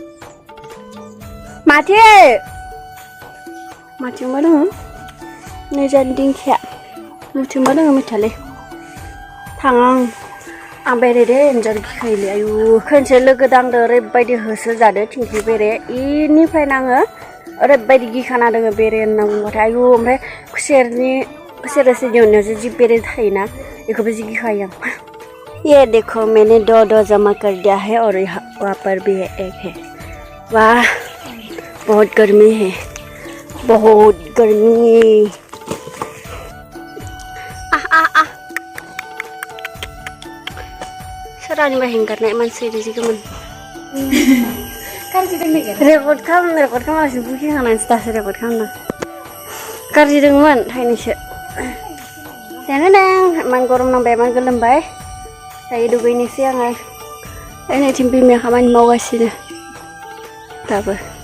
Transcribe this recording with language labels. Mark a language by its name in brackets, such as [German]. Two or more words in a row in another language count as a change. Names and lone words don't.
[Bodo] माथिंबा दङ नैजानि दिंखिया मुथिंबा दङ मिथालै थाङा आं बेरेदे एन्जर गिखायोलै आयु खनसे लोगो दांदो ओरैबायदि होसो जादो थिंख्लि बेरे इनिफ्रायनो आङो ओरैबायदि गिखाना दोङो बेरे होनना बुंबाथाय आयु ओमफ्राय खुसेर रोसि दिहुननायावसो जि बेरे थायोना बेखौबो जि गिखायो आं [Hindi] ये देखो मैंने दो जमा कर दिया है और वहाँ पर भी है एक है वाह बहुत गर्मी [Bodo] है बहुत गर्मी सोरानिबा हेंगारनाय मानसि रिजिगोमोन रेकर्ड खालामालासिनो बुकिंखानानैसो दासो रेकर्ड खालामदों गाज्रि दंमोन थाइनैसो जानो इमान गरम नांबाय इमान गोलोमबाय दायो दुगैनोसै आङो नैथिं बिमाया खामानि मावगासिनो दाबो